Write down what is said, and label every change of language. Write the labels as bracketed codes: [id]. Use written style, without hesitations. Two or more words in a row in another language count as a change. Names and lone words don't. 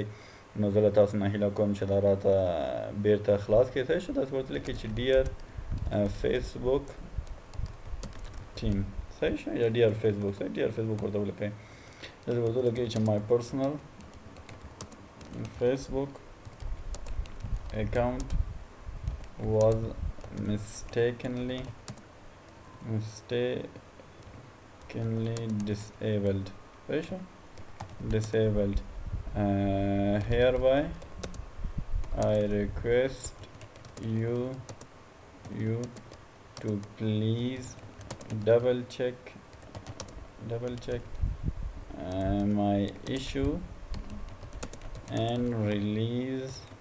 [ps] نو زه له تاسو نه هیله کوم چې دا راته بیرته خلاص کړئ. صحیح شو؟ تاسو ورته لیکئ چې [en] Dear Facebook team. [ps] صحیح شو؟ یا [en] Dear Facebook. [ps] صحیح، [en] Dear Facebook [ps] ورته ولیکئ. دلته ورته ولیکئ چې [en] my personal Facebook account was mistakenly disabled. [ps] صحیح شو؟ disabled. [en] Hereby I request you to please double check my issue and release